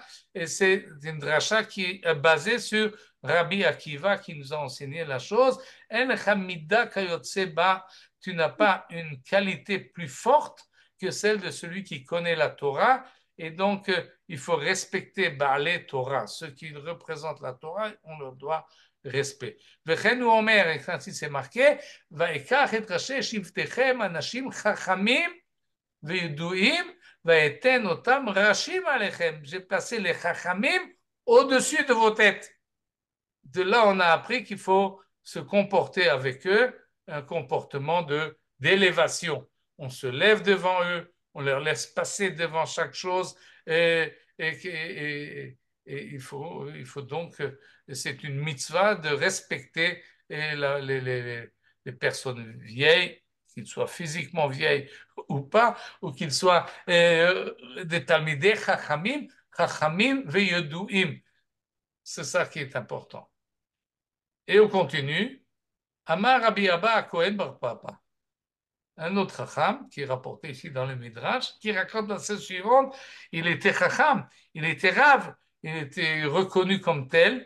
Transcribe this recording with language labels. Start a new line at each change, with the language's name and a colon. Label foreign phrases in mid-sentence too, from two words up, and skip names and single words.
French: Et c'est une dracha qui est basée sur Rabbi Akiva qui nous a enseigné la chose.
Hebrew: אין כמידה כיוצא בה.
French: Tu n'as pas une qualité plus forte que celle de celui qui connaît la Torah. Et donc, il faut respecter
Hebrew: Baalé Torah.
French: Ceux qui représentent la Torah, on leur doit respect.
Hebrew: וכן הוא אומר,
French: ainsi c'est marqué,
Hebrew: ויקח את ראשי שבטיכם אנשים חכמים וידועים, ויתן אותם ראשים עליכם.
French: J'ai placé les chachamim au-dessus de vos têtes. De là, on a appris qu'il faut se comporter avec eux, un comportement d'élévation. On se lève devant eux, on leur laisse passer devant chaque chose, et il faut donc, c'est une mitzvah de respecter les personnes vieilles, qu'ils soient physiquement vieilles ou pas, ou qu'ils soient des
Hebrew: talmidei chachamim, chachamim veyeduim.
French: C'est ça qui est important. Et on continue. Amar Rabbi Abba Cohen Bar Papa. Un autre chacham qui est rapporté ici dans le Midrash, qui raconte la scène suivante. Il était chacham, il était rave, il était reconnu comme tel.